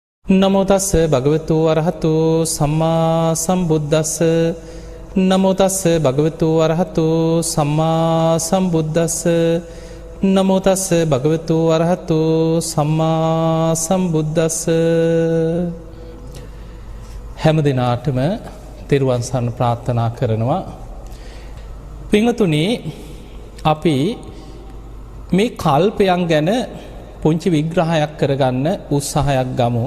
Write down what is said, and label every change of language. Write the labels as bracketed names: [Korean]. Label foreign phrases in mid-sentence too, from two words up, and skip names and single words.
[Pali] නමෝ තස්ස භගවතු අරහතු සම්මා සම්බුද්දස්ස නමෝ තස්ස භගවතු අරහතු සම්මා සම්බුද්දස්ස නමෝ තස්ස භගවතු අරහතු සම්මා සම්බුද්දස්ස [Sinhala] හැම දිනාටම තෙරුවන් සරණ ප්‍රාර්ථනා කරනවා. පින්වතුනි, අපි මේ කල්පයන් ගැන පුංචි විග්‍රහයක් කරගන්න උත්සාහයක් ගමු.